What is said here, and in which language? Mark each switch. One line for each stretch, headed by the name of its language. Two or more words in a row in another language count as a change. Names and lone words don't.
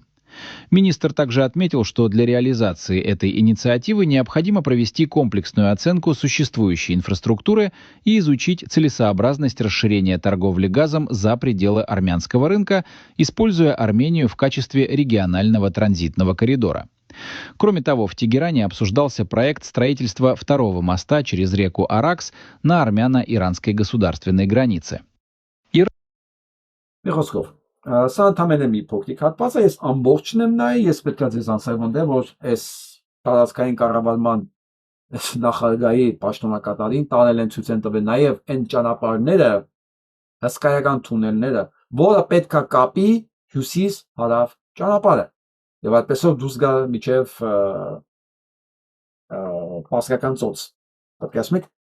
Russian: Министр также отметил, что для реализации этой инициативы необходимо провести комплексную оценку существующей инфраструктуры и изучить целесообразность расширения торговли газом за пределы армянского рынка, используя Армению в качестве регионального транзитного коридора. Кроме того, в Тегеране обсуждался проект строительства второго моста через реку Аракс на армяно-иранской государственной границе.
Armenian: Սա ընդամենը մի փոքրիկ հատված է, ես ամբողջն եմ նայ, ես պետք է ձեզ անսայվանդեմ, որ այս տարածքային կառավարման նախագահի պաշտոնակատարին տանել են ցույց են տվել նաև այն ճանապարհները, հսկայական թունելները, որը պետք է կապի հյուսիս-հարավ ճանապարհը։ Եվ այդպեսով դուրս գա միջև Պարսկական ծոց։ Պետք է ասում եք,